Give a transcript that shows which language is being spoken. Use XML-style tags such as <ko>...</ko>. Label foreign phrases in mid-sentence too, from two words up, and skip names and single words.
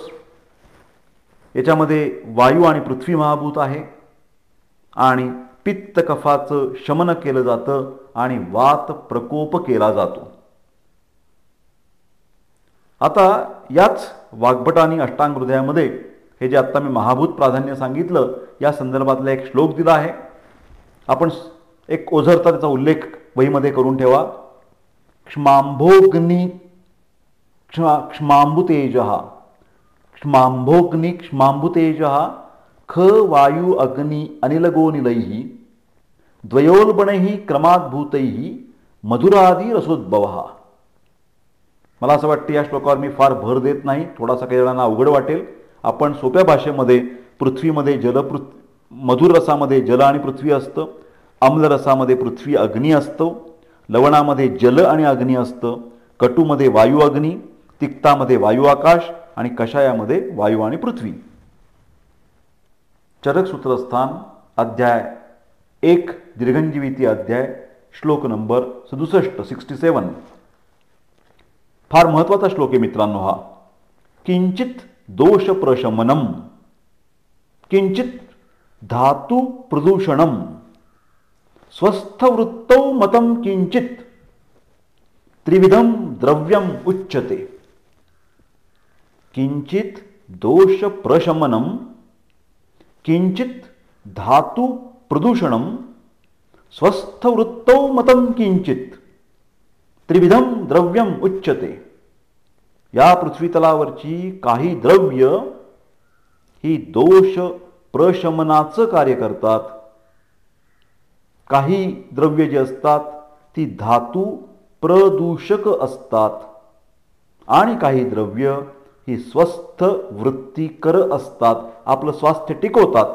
<mr>याच्यामध्ये वायू आणि पृथ्वी महाभूत आहे आणि पित्त कफाचं शमन केलं जातं आणि वात प्रकोप केला जातो. आता याच वाग्भटानी अष्टांग हृदयामध्ये हे जे आत्ता मी महाभूत प्राधान्य सांगितलं या संदर्भातला एक श्लोक दिला आहे. आपण एक ओझरता त्याचा उल्लेख वहीमध्ये करून ठेवा.</mr> <sa>क्ष्मांभोग्नि क्ष्मांबुतेजः क्ष्मांभोग्नि क्ष्मांबुतेजः ख वायु अग्नि अनिलगोनिलैः द्वयोल्बणैः क्रमाद्भूतैः मधुरादि रसोद्भवः.</sa> <mr>मला असं वाटतं या श्लोकावर मी फार भर देत नाही, थोडासा काही जणांना अवघड वाटेल. आपण सोप्या भाषेमध्ये पृथ्वीमध्ये मधुर रसामध्ये जल आणि पृथ्वी असतं, आम्ल रसामध्ये पृथ्वी अग्नी असतो, लवणामध्ये जल आणि अग्नी असतं, कटूमध्ये वायू अग्नी, तिक्तामध्ये वायू आकाश आणि कषायामध्ये वायू आणि पृथ्वी. चरक सूत्रस्थान अध्याय 1 दीर्घंजीविती अध्याय श्लोक नंबर 67. फार महत्त्वाचा श्लोक आहे मित्रांनो हा.</mr> <sa>किंचित दोष प्रशमनम, किंचित धातु प्रदूषणम, स्वस्थवृत्तौ मतं किंचित त्रिविधम द्रव्यम उच्यते. किंचित दोष प्रशमनम, किंचित धातु प्रदूषणम, स्वस्थवृत्तौ मतं किंचित त्रिविधम द्रव्यम उच्यते.</sa> <mr>या पृथ्वीतलावरची काही द्रव्य ही दोष प्रशमनाचं कार्य करतात. काही द्रव्य जी असतात ती धातू प्रदूषक असतात आणि काही द्रव्य ही स्वस्थ वृत्तीकर असतात, आपलं स्वास्थ्य टिकवतात.</mr>